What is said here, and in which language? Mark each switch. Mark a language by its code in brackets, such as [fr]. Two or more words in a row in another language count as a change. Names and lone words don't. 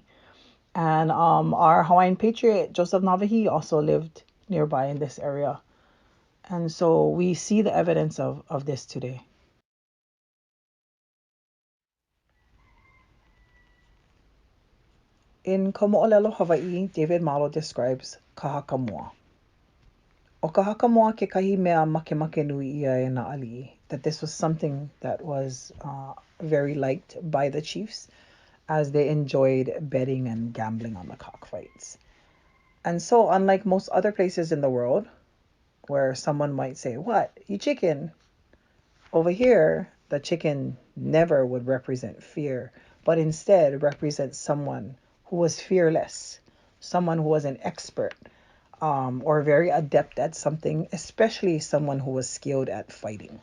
[en] And our Hawaiian patriot, Joseph Navahi, also lived nearby in this area. And so we see the evidence of this today. In Komo'olelo, Hawaii, David Malo describes kahakamua. [haw] O kahakamua kekahi mea makemake nui ia e na ali'i, [en] that this was something that was very liked by the chiefs, as they enjoyed betting and gambling on the cockfights. And so, unlike most other places in the world, where someone might say, "What, you chicken?" Over here, the chicken never would represent fear, but instead represents someone who was fearless, someone who was an expert, or very adept at something, especially someone who was skilled at fighting.